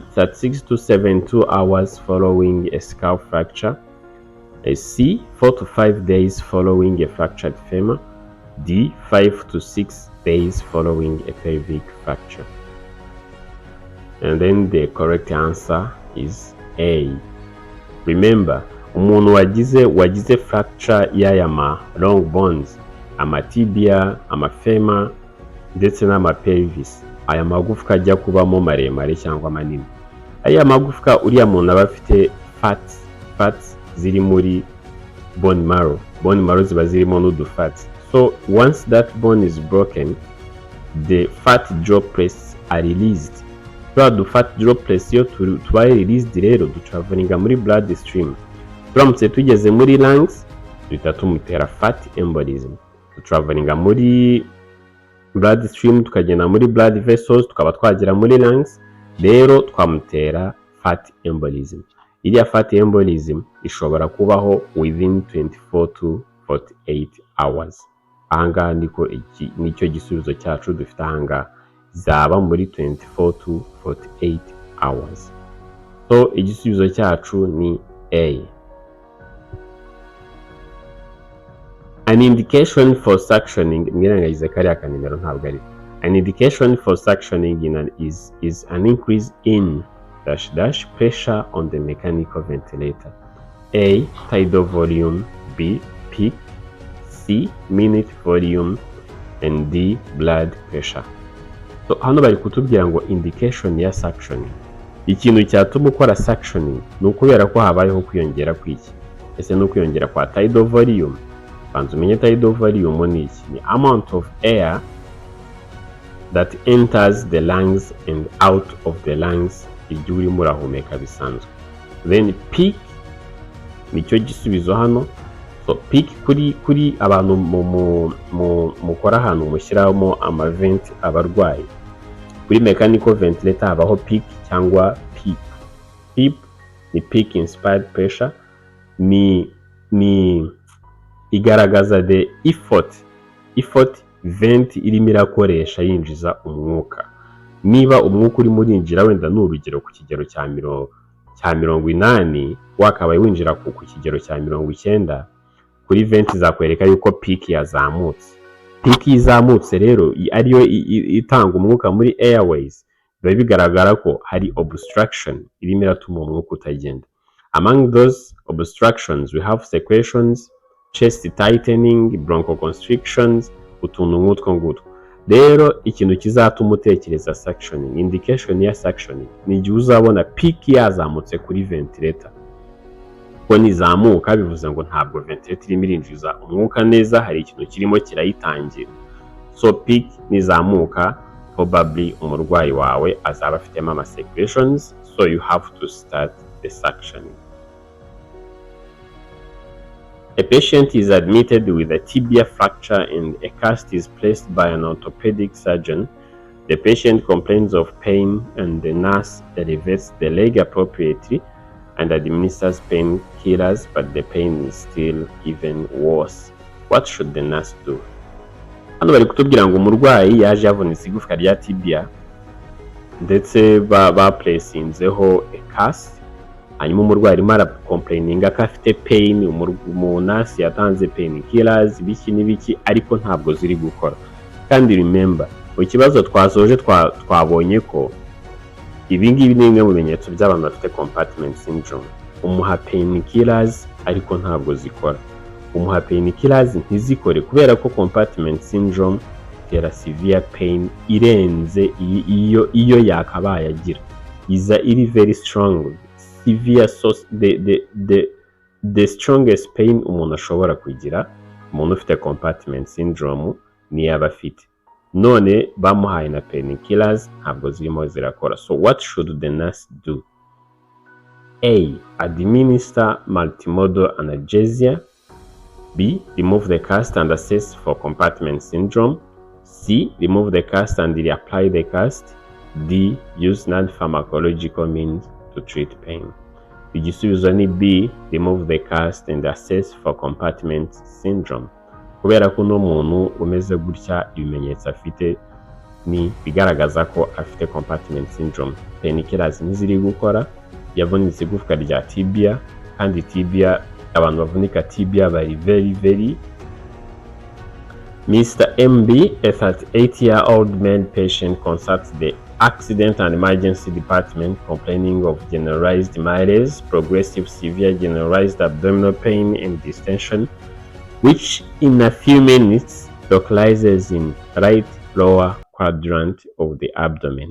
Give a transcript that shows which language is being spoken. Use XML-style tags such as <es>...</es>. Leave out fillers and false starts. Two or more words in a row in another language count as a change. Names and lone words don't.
<en>36 to 72 hours following a skull fracture. C. 4 to 5 days following a fractured femur. D. 5 to 6 days following a pelvic fracture. And then the correct answer is A. Remember,</en> <rw>umuntu wagize fracture y'aya</rw> <en>long bones,</en> <rw>amatibia, amafema ndetse n'amapelvis, aya magufwa ajya kubamo maremare cyangwa manini. Aya magufwa uriya muntu aba afite fats ziri muri</rw> <en>bone marrow</en> <rw>ziba zirimo n'udu fats.</rw> <en>So once that bone is broken, the fat droplets are released. The fat droplets</en> <rw>yo tubaye</rw> <en>released</en> <rw>rero dutravelinga muri</rw> <en>blood stream.</en> <rw>Turamutse tugeze muri lungs duhita tumutera</rw> <en>fat embolism.</en> <rw>Dutravelinga muri</rw> <en>blood stream,</en> <rw>tukagenda muri</rw> <en>blood vessels,</en> <rw>tukaba twagera muri lungs, rero twamutera</rw> <en>fat embolism.</en> <rw>Iriya</rw> <en>fat embolism</en> <rw>ishobora kubaho</rw> <en>within 24 to 48 hours.</en> <rw>Ahangaha nicyo gisubizo cyacu dufite ahangaha, zaba muri</rw> <en>24 to 48 hours.</en> <rw>So igisubizo cyacu ni A.</rw> <en>An indication for suctioning,</en> <rw>mwirengagize kariya kanimero ntabwo ari.</rw> <en>An indication for suctioning is an increase in -- pressure on the mechanical ventilator. A. Tidal volume. B. Peak. C. Minute volume. And D. Blood pressure.</en> <rw>So hano bari kutubwira ngo indication ya suctioning. Ikintu cyatuma ukora suctioning ni ukubera ko habayeho kwiyongera kw'iki. Ese ni ukwiyongera kwa</rw> <en>tidal volume.</en> <rw>Banza umenye</rw> <en>tidal volume</en> <rw>ni iki?</rw> <en>Ni amount of air that enters the lungs and out of the lungs</en> <rw>igihe urimo urahumeka bisanzwe. Then peak nicyo gisubizo hano. So peak kuri abantu mukora ahantu mushyiramo amaventi abarwayi, kuri</rw> <en>mechanical ventilator</en> <rw>habaho peak cyangwa PEEP. PEEP ni</rw> <en>peak inspired pressure,</en> <rw>ni igaragaza</rw> <en>the effort vent</en> <rw>irimo irakoresha yinjiza umwuka. Niba umwuka urimo urinjira wenda ni urugero ku kigero cya 80, wakabaye winjira ku kigero cya 90, kuri vent zakwereka yuko peak yazamutse. Peak izamutse rero ariyo itanga umwuka muri airways, biba bigaragara ko hari obstruction irimo iratuma umwuka utagenda.</rw> <en>Among those obstructions we have secretions, chest tightening,</en> <rw>bronchoconstrictions, utuntu nk'utwo ngutwo. Rero ikintu kizatuma utekereza suctioning, indication ya suctioning, ni igihe uzabona peak yazamutse kuri ventilator. Ko nizamuka bivuze ngo ntabwo ventilator irimo irinjiza umwuka neza, hari ikintu kirimo kirayitangira. So peak nizamuka, probably umurwayi wawe azaba afitemo ama secretions,</rw> <en>so you have to start the suctioning. A patient is admitted with a tibia fracture and a cast is placed by an orthopedic surgeon. The patient complains of pain and the nurse elevates the leg appropriately and administers painkillers, but the pain is still even worse. What should the nurse do?</en> <rw>Hano bari kutubwira ngo umurwayi yaje yavunitse igufwa rya tibia ndetse baplacinzeho</rw> <en>a cast,</en> <rw>hanyuma umurwayi arimo aracomplaininga ko afite pain, umunasi yatanze painkillers biki n'ibiki ariko ntabwo ziri gukora. Kandi remember, ikibazo twasoje twabonye ko ibingibi ni bimwe mu bimenyetso by'abantu bafite</rw> <en>compartment syndrome.</en> <rw>Umuha painkillers ariko ntabwo zikora. Umuha painkillers ntizikore kubera ko</rw> <en>compartment syndrome</en> <rw>itera</rw> <en>severe pain</en> <rw>irenze iyo yakabaye agira. Iza iri</rw> <en>very strong, severe, so the strongest pain</en> <rw>umuntu ashobora kugira, umuntu ufite</rw> <en>compartment syndrome</en> <rw>ni yaba afite. None bamuhaye na painkillers ntabwo zirimo zirakora.</rw> <en>So what should the nurse do? A. Administer multimodal analgesia. B. Remove the cast and assess for compartment syndrome. C. Remove the cast and reapply the cast. D. Use non-pharmacological means to treat pain.</en> <rw>Igisubizo ni B.</rw> <en>Remove the cast and assess for compartment syndrome.</en> <rw>Kubera ko n'umuntu umeze gutya ibimenyetso afite ni bigaragaza ko afite</rw> <en>compartment syndrome.</en> <rw>Painkillers ntiziri gukora, yavunitse igufwa rya tibia, kandi tibia, abantu bavunika tibia bari very.</rw> <en>Mr. MB, a 38-year-old male patient, consults the Accident and Emergency Department complaining of generalized malaise, progressive severe generalized abdominal pain and distension, which in a few minutes localizes in right lower quadrant of the abdomen.</en>